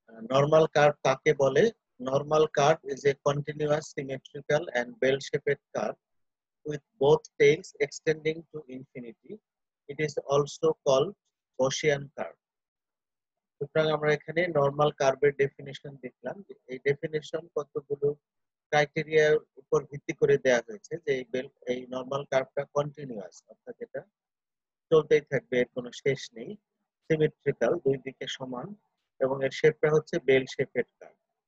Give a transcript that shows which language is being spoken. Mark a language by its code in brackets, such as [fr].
[en] normal curve [bn] কাকে বলে? [en] Normal curve is a continuous symmetrical and bell shaped curve with both tails extending to infinity. It is also called Gaussian curve. [bn] সুতরাং আমরা এখানে normal কার্ভের definition দেখলাম। এই definition কতগুলো ক্রাইটেরিয়ার উপর ভিত্তি করে দেয়া হয়েছে যে এই নরমাল কার্ভটা কন্টিনিউয়াস, অর্থাৎ এটা চলতেই থাকবে, এর কোনো শেষ নেই। সিমেট্রিক্যাল, দুই দিকে সমান, এবং এর শেপটা হচ্ছে বেল শেপেড কার্ভ।